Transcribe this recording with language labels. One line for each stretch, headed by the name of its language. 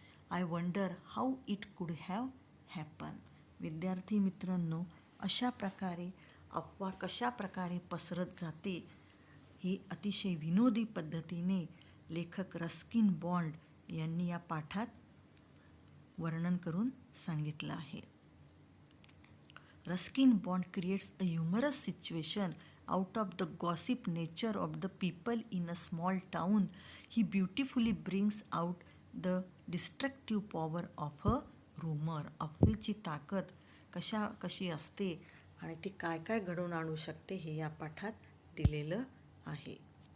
English: "I wonder how it could have happen."
Marathi: विद्यार्थी मित्रांनो, अशा प्रकारे अफवा कशा प्रकारे पसरत जाते हे अतिशय विनोदी पद्धतीने लेखक रस्किन बॉन्ड यांनी या पाठात वर्णन करून सांगितलं आहे.
English: Ruskin Bond creates a humorous situation out of the gossip nature of the people in a small town. He beautifully brings out the destructive power of a rumor.
Marathi: अफवेची ताकद कशी असते आणि ती काय काय घडवून आणू शकते हे या पाठात दिलेलं आहे.